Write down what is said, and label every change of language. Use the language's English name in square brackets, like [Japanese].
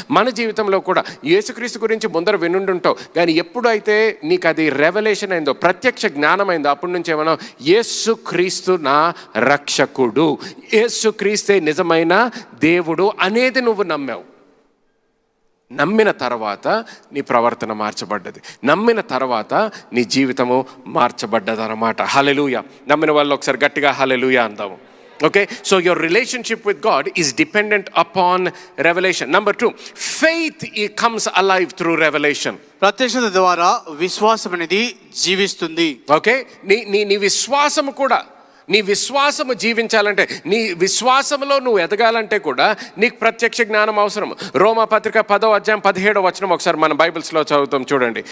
[Telugu] మన జీవితంలో కూడా యేసుక్రీస్తు గురించి ముందర వినుండుంటావు, కానీ ఎప్పుడైతే నీకు అది రెవల్యూషన్ అయిందో, ప్రత్యక్ష జ్ఞానం అయిందో, అప్పటి నుంచి ఏమన్నా యేసుక్రీస్తు నా రక్షకుడు, యేసుక్రీస్తే నిజమైన దేవుడు అనేది నువ్వు నమ్మావు. నమ్మిన తర్వాత నీ ప్రవర్తన మార్చబడ్డది, నమ్మిన తర్వాత నీ జీవితము మార్చబడ్డది అన్నమాట. హల్లెలూయా. నమ్మిన వాళ్ళు ఒకసారి గట్టిగా హల్లెలూయా అందాము. [English] Okay, so your relationship with God is dependent upon revelation. Number 2, faith comes alive through revelation. [Telugu] ప్రత్యక్షత ద్వారా విశ్వాసం అనేది జీవిస్తుంది. ఓకే, నీ విశ్వాసము కూడా, నీ విశ్వాసము జీవించాలంటే, నీ విశ్వాసంలో నువ్వు ఎదగాలంటే కూడా నీకు ప్రత్యక్ష జ్ఞానం అవసరం. రోమా పత్రిక 10వ అధ్యాయం 17వ వచనం ఒకసారి మన బైబిల్స్లో చదువుతాం చూడండి.